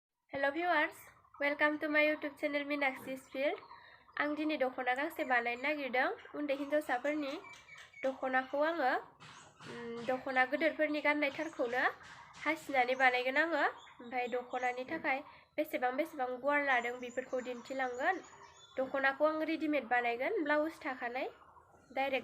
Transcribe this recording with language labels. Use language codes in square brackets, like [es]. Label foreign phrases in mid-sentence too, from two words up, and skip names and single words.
[en] Hello viewers, welcome to my YouTube channel Minakshi's Field. [brx] आं दिनै दख'ना गांसे बानायनो नागिरदों उन्दै हिनजावसाफोरनि दख'नाखौ आङो दख'ना गिदिरफोरनि गाननाय थारखौनो हासिनानै बानायगोन आङो ओमफ्राय दख'नानि थाखाय बेसेबां गुवार लादों बेफोरखौ दिन्थिलांगोन दख'नाखौ आं रेडीमेड बानायगोन ब्लाउस थाखानाय डाइरेक्ट